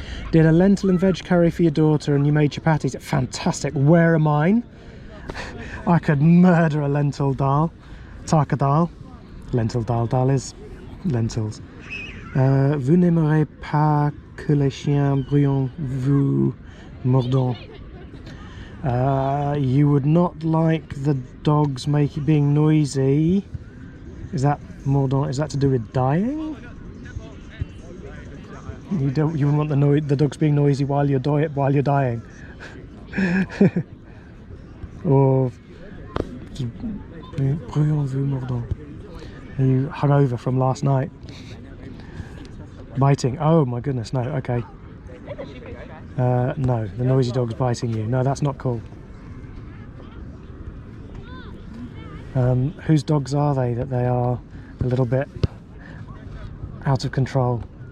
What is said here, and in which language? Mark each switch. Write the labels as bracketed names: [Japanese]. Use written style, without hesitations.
[English] Did a lentil and veg curry for your daughter and you made chapatis. Fantastic. Where are mine? I could murder a lentil dal. Taka dal. Lentil dal is lentils. [French] Vous n'aimerez pas que les chiens bruyants vous mordant. [English] You would not like the dogs being noisy. Is that mordant? Is that to do with dying? You wouldn't want the dogs being noisy while you're dying. [French] Or bruyant vous mordant. [English] Are you hungover from last night? Biting. Oh my goodness, no. Okay. No, the noisy dog's biting you. No, that's not cool. Whose dogs are they that they are a little bit out of control?